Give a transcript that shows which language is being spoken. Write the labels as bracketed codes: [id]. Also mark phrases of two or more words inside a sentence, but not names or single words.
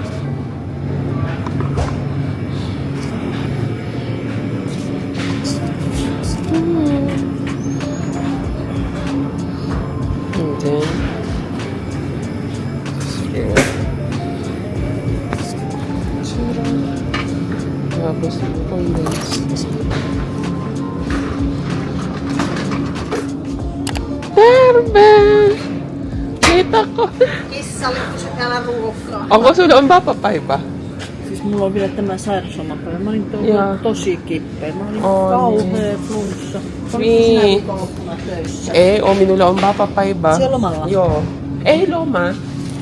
[en] And then, sira. [tl] Tapos, condensed. Barbara! Kita ko. [fi] Kissa oli, kun se täällä ruokaa. Onko sulla on vapaa-päivä? Siis mulla on vielä tämä sairauslomapäivä. Mä olin Joo. tosi kipeä. Mä olin Oo, kauhea flunssa. Olitko Niin. sinä viikonloppuna töissä? Ei oo, minulla on vapaa-päivä. Se on lomalla? Joo. Ei loma.